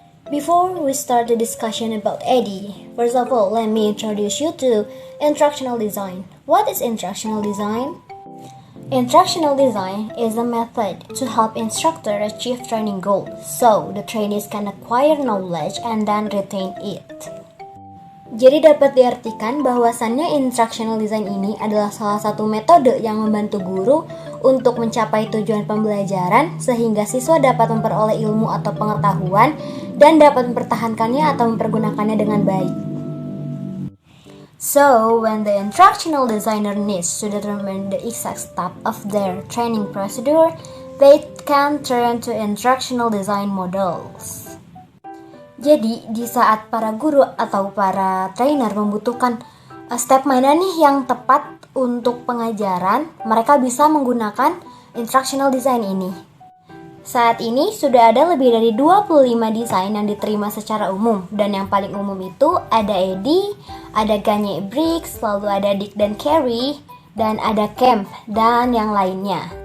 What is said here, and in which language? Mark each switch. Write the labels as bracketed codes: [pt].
[en] Before we start the discussion about Eddie, first of all, let me introduce you to instructional design. What is instructional design? Instructional design is a method to help instructor achieve training goals, so the trainees can acquire knowledge and then retain it. [id] Jadi dapat diartikan bahwasannya instructional design ini adalah salah satu metode yang membantu guru untuk mencapai tujuan pembelajaran sehingga siswa dapat memperoleh ilmu atau pengetahuan dan dapat mempertahankannya atau mempergunakannya dengan baik. [en] So, when the instructional designer needs to determine the exact step of their training procedure, they can turn to instructional design models. [id] Jadi, di saat para guru atau para trainer membutuhkan step mana nih yang tepat untuk pengajaran, mereka bisa menggunakan instructional design ini. Saat ini sudah ada lebih dari 25 desain yang diterima secara umum, dan yang paling umum itu ada Eddie, ada Gagne Briggs, lalu ada Dick dan Carey, dan ada Kemp, dan yang lainnya.